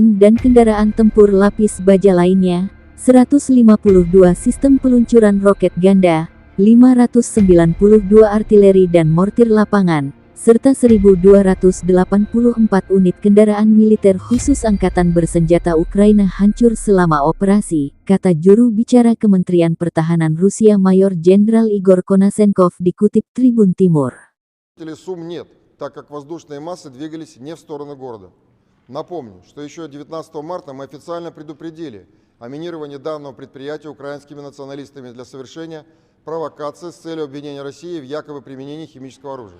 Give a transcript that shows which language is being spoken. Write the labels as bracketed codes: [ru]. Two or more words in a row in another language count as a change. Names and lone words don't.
[id] dan kendaraan tempur lapis baja lainnya, 152 sistem peluncuran roket ganda, 592 artileri dan mortir lapangan, serta 1.284 unit kendaraan militer khusus angkatan bersenjata Ukraina hancur selama operasi, kata juru bicara Kementerian Pertahanan Rusia Mayor Jenderal Igor Konashenkov dikutip Tribun Timur. [ru] Так как воздушные массы двигались не в сторону города. Напомню, что еще 19 марта мы официально предупредили о минировании данного предприятия украинскими националистами для совершения провокации с целью обвинения России в якобы применении химического оружия.